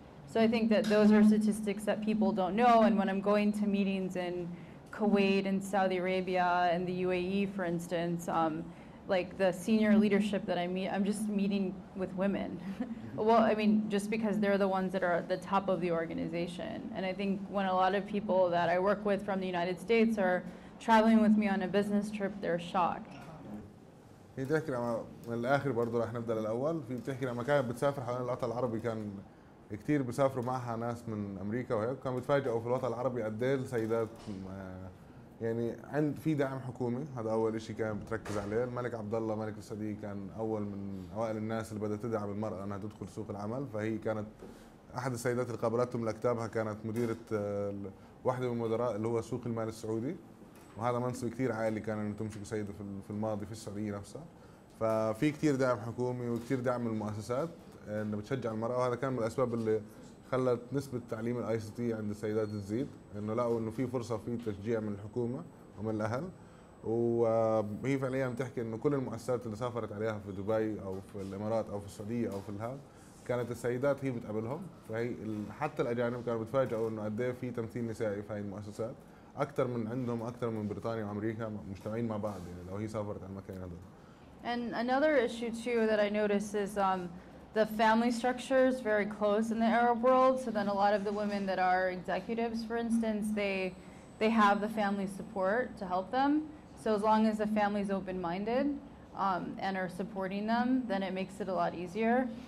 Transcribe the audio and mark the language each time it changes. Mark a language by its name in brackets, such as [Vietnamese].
[English] So I think that those are statistics that people don't know. And when I'm going to meetings in Kuwait and Saudi Arabia and the UAE, for instance, like the senior leadership that I meet, I'm just meeting with women. Well, I mean, just because they're the ones that are at the top of the organization. And I think when a lot of people that I work with from the United States are traveling with me on a business trip, they're shocked. [Arabic] هي بتحكي من الاخر برضه رح نبدا للاول. في بتحكي لما كانت بتسافر حوالين الوطن العربي كان كثير بيسافروا معها ناس من امريكا وهيك، كانوا بيتفاجئوا في الوطن العربي قد ايه السيدات يعني في دعم حكومي. هذا اول شيء كان بتركز عليه. الملك عبد الله ملك السعوديه كان اول من اوائل الناس اللي بدات تدعم المراه انها تدخل سوق العمل. فهي كانت احد السيدات اللي قابلتهم لكتابها، كانت مديره واحده من المدراء اللي هو سوق المال السعودي، وهذا منصب كثير عالي كان انه تمسك سيده في الماضي في السعوديه نفسها. ففي كثير دعم حكومي وكثير دعم من المؤسسات انه بتشجع المراه، وهذا كان من الاسباب اللي خلت نسبة تعليم الاي سي تي عند السيدات تزيد، انه لقوا انه في فرصة في تشجيع من الحكومة ومن الاهل. وهي فعليا بتحكي انه كل المؤسسات اللي سافرت عليها في دبي او في الامارات او في السعودية او في الهاد كانت السيدات هي بتقابلهم. فهي حتى الاجانب كانوا بتفاجئوا انه قد ايه في تمثيل نسائي في هاي المؤسسات، اكثر من عندهم اكثر من بريطانيا وامريكا مجتمعين مع بعض، يعني لو هي سافرت على المكان هذول. [English] And another issue too that I notice is the family structure is very close in the Arab world. So then a lot of the women that are executives, for instance, they have the family support to help them. So as long as the family's open-minded and are supporting them, then it makes it a lot easier.